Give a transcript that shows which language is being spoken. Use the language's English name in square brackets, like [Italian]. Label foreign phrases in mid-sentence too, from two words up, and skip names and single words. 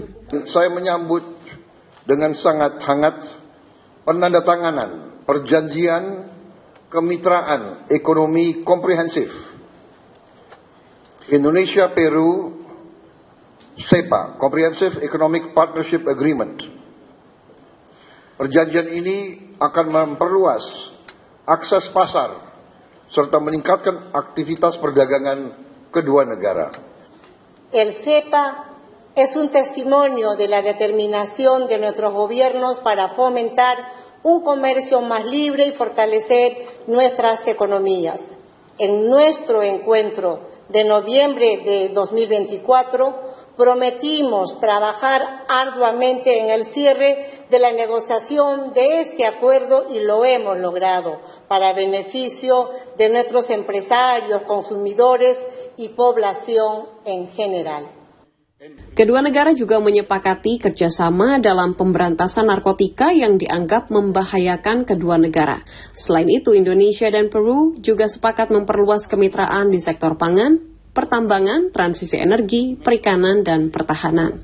[Indonesian] Saya menyambut dengan sangat hangat penandatanganan perjanjian kemitraan ekonomi komprehensif Indonesia-Peru CEPA, [English] Comprehensive Economic Partnership Agreement. [Indonesian] Perjanjian ini akan memperluas akses pasar serta meningkatkan aktivitas perdagangan kedua negara. [Spanish] El CEPA es un testimonio de la determinación de nuestros gobiernos para fomentar un comercio más libre y fortalecer nuestras economías. En nuestro encuentro de noviembre de 2024, prometimos trabajar arduamente en el cierre de la negociación de este acuerdo y lo hemos logrado para beneficio de nuestros empresarios, consumidores y población en general. [Indonesian] Kedua negara juga menyepakati kerjasama dalam pemberantasan narkotika yang dianggap membahayakan kedua negara. Selain itu, Indonesia dan Peru juga sepakat memperluas kemitraan di sektor pangan, pertambangan, transisi energi, perikanan, dan pertahanan.